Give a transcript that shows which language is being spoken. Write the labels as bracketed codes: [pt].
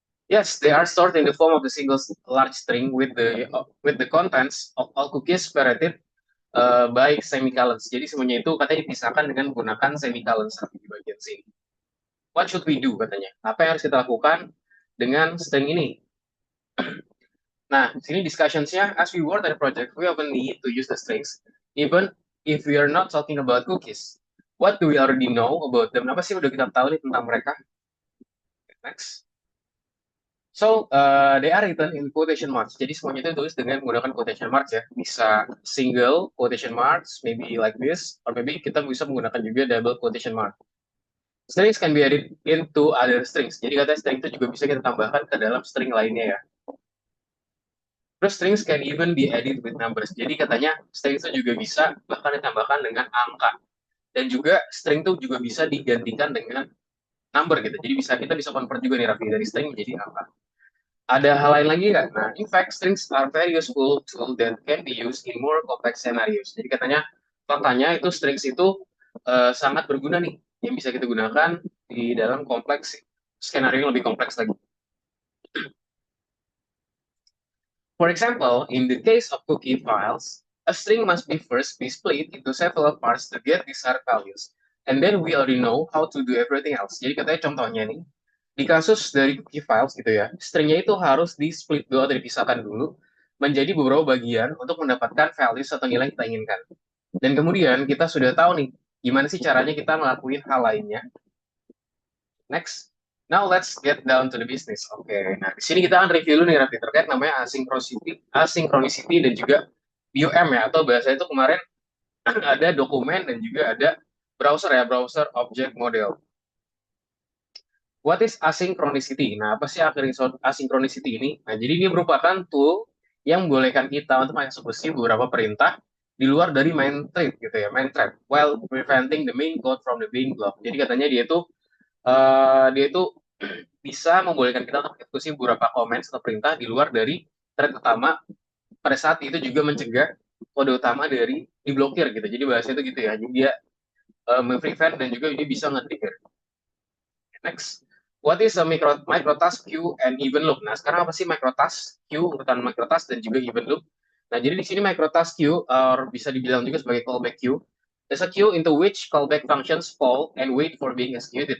[en] Yes, they are stored in the form of the single large string with the contents of all cookies separated by semicolons. [id] Jadi semuanya itu katanya dipisahkan dengan menggunakan semicolons di bagian sini. [en] What should we do [id] katanya? Apa yang harus kita lakukan dengan string ini? [en] Nah, sini discussionsnya, as we work on the project, we often need to use the strings, even if we are not talking about cookies. What do we already know about them? [id] Apa sih udah kita tahu nih tentang mereka? Next. [en] So, they are written in quotation marks. [id] Jadi semuanya itu ditulis dengan menggunakan quotation marks ya. [en] Bisa single quotation marks, maybe like this, or maybe [id] kita bisa menggunakan juga [en] double quotation mark. Strings can be added into other strings. [id] Jadi katanya string itu juga bisa kita tambahkan ke dalam string lainnya ya. [en] Terus strings can even be added with numbers. [id] Jadi katanya string itu juga bisa bahkan ditambahkan dengan angka. Dan juga string itu juga bisa digantikan dengan number gitu. Jadi kita bisa convert juga nih Raffi dari string menjadi angka. Ada hal lain lagi nggak? [en] Nah, in fact, strings are very useful tool that can be used in more complex scenarios. [id] Jadi faktanya itu strings itu sangat berguna nih, yang bisa kita gunakan di dalam kompleks skenario yang lebih kompleks lagi. [en] For example, in the case of cookie files, a string must be first be split into several parts to get desired values. And then we already know how to do everything else. [id] Jadi katanya contohnya nih, di kasus dari cookie files gitu ya, stringnya itu harus di-split dulu atau dipisahkan dulu menjadi beberapa bagian untuk mendapatkan values atau nilai yang kita inginkan. Dan kemudian kita sudah tahu nih, gimana sih caranya kita ngelakuin hal lainnya. [en] Next. Now let's get down to the business. [id] Oke, nah di sini kita akan review dulu nih Raffi terkait namanya asynchronicity dan juga BOM ya, atau bahasa itu kemarin ada dokumen dan juga ada browser ya, browser object model. [en] What is asynchronicity? [id] Nah, apa sih asynchronicity ini? Nah, jadi ini merupakan tool yang membolehkan kita untuk mengeksekusi beberapa perintah di luar dari main thread gitu ya, main thread, [en] while preventing the main code from the being blocked. [id] Jadi katanya dia itu bisa membolehkan kita untuk mengeksekusi beberapa komen atau perintah di luar dari thread utama. Pada saat itu juga mencegah kode utama dari diblokir gitu. Jadi bahasa itu gitu ya. Jadi dia prevent dan juga dia bisa nge-trigger. Next. [en] What is a microtask queue and even loop? [id] Nah, sekarang apa sih microtask queue, urutan microtask dan juga even loop? Nah, jadi di sini microtask queue bisa dibilang juga sebagai callback queue. [en] There's a queue into which callback functions fall and wait for being executed.